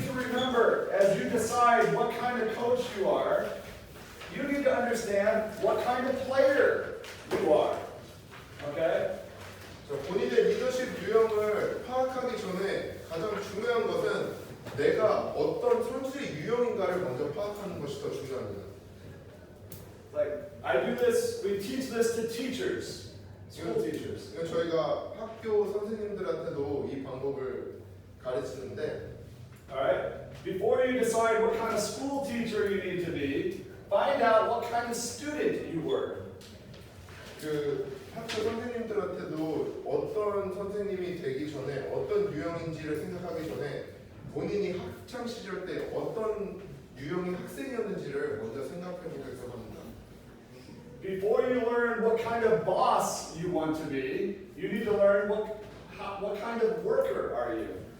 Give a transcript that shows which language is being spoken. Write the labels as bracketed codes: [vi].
[en] kind of coach you are, you need to understand what kind of player you are. Okay? [ko] 자, 본인의 리더십 유형을 파악하기 전에 가장 중요한 것은 내가 어떤 선수의 유형인가를 먼저 파악하는 것이 더 중요합니다. [en] Like, I do this, we teach this to teachers, school teachers. [ko] 이건 저희가 학교 선생님들한테도 이 방법을 가르치는데, [en] Alright? Before you decide what kind of school teacher you need to be, find out what kind of student you were. [ko] 그 학교 선생님들한테도 어떤 선생님이 되기 전에 어떤 유형인지를 생각하기 전에 본인이 학창 시절 때 어떤 유형의 학생이었는지를 먼저 생각해 보겠다고 합니다. [en] Before you learn what kind of boss you want to be, you need to learn what kind of worker are you.